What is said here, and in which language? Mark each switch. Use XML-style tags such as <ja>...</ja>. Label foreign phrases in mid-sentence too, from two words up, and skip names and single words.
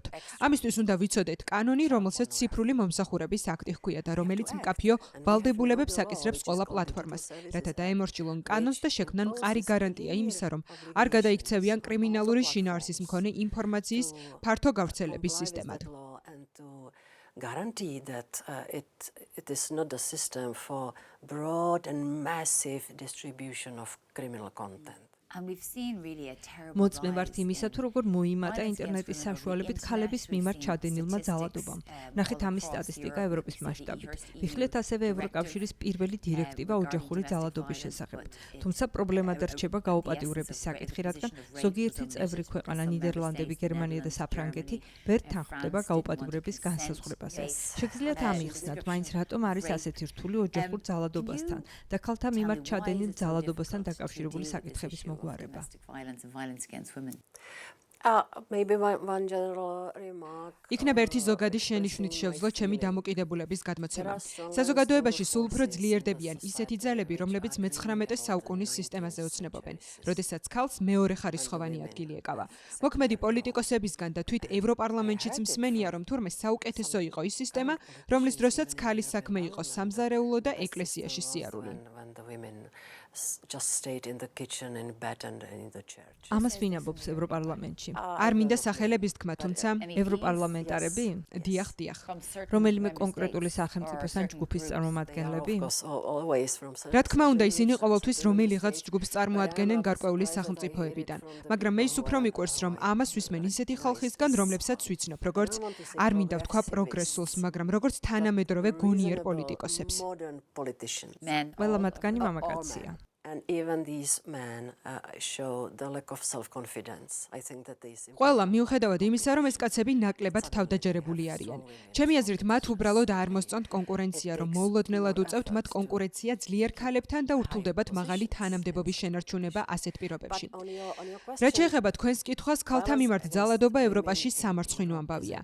<ka>ამისთვის უნდა ვიცოდეთ კანონი, რომელსაც ციფრული მომსახურების აქტი ჰქვია და რომელიც მკაფიო ვალდებულებებს აკისრებს ყველა პლატფორმას, რათა დაემორჩილონ კანონს და შექმნან მყარი გარანტია იმისა, რომ არ გადაიქცევიან კრიმინალური შინაარსის მქონე ინფორმაციის ფართო გავრცელების სისტემად.</ka> <en>Guarantee that it is not a system for broad and massive distribution of criminal content.</en> <ka>მოწმე ვართ იმისა, თუ როგორ მოიმატა ინტერნეტის საშუალებით ქალების მიმართ ჩადენილმა ძალადობამ. ნახეთ ამის სტატისტიკა ევროპის მასშტაბით. ვიხილეთ ასევე ევროკავშირის პირველი დირექტივა ოჯახური ძალადობის შესახებ. თუმცა პრობლემა დარჩება გაუპატიურების საკითხი, რადგან ზოგიერთი წევრი ქვეყანა, ნიდერლანდები, გერმანია და საფრანგეთი ვერ თანხმდება გაუპატიურების განსაზღვრებაზე. შეგიძლიათ ამიხსნათ, მაინც რატომ არის ასეთი რთული ოჯახურ ძალადობასთან და ქალთა მიმართ ჩადენილ ძალადობასთან დაკავშირებული საკითხების მოგვარება.</ka> <en>Maybe one general remark.</en> <ka>იქნება ერთი ზოგადი შენიშვნით შევძლო ჩემი დამოკიდებულების გადმოცემა. საზოგადოებაში სულ უფრო ძლიერდებიან ისეთი ძალები, რომლებიც მე-19 საუკუნის სისტემაზე ოცნებობენ, როდესაც ქალს მეორეხარისხოვანი ადგილი ეკავა. მოქმედი პოლიტიკოსებისგან და თვით ევროპარლამენტშიც მსმენია, რომ თურმე საუკეთესო იყო ის სისტემა, რომლის დროსაც ქალის საქმე იყო სამზარეულო და ეკლესიაში სიარული.</ka> <en>When the women just stayed in the kitchen, in bed and in the church.</en> <ka>ამას ვინ ამბობს ევროპარლამენტში? არ მინდა სახელების თქმა, თუმცა ევროპარლამენტარები? დიახ. რომელიმე კონკრეტული სახელმწიფოს ან ჯგუფის წარმომადგენლები? რა თქმა უნდა, ისინი ყოველთვის რომელიღაც ჯგუფს წარმოადგენენ გარკვეული სახელმწიფოებიდან, მაგრამ მე ის უფრო მიყვარს, რომ ამას ვისმენ ისეთი ხალხისგან, რომლებსაც ვიცნობ, როგორც არ მინდა ვთქვა პროგრესულს, მაგრამ როგორც თანამედროვე გონიერ პოლიტიკოსებს. ყველა მათგანი მამაკაცია.</ka> <en>And even these men show the lack of self-confidence. I think that they</en> <ka>ყველა მიუხედავად იმისა, რომ ეს კაცები ნაკლებად თავდაჯერებული არიან. ჩემი აზრით, მათ უბრალოდ არ მოსწონთ კონკურენცია, რომ მოულოდნელად უწევთ მათ კონკურენცია ძლიერ ქალებთან და ურთულდებათ მაღალი თანამდებობის შენარჩუნება ასეთ პირობებში. რაც შეეხება თქვენს კითხვას, ქალთა მიმართ ძალადობა ევროპაში სამარცხვინო ამბავია.</ka>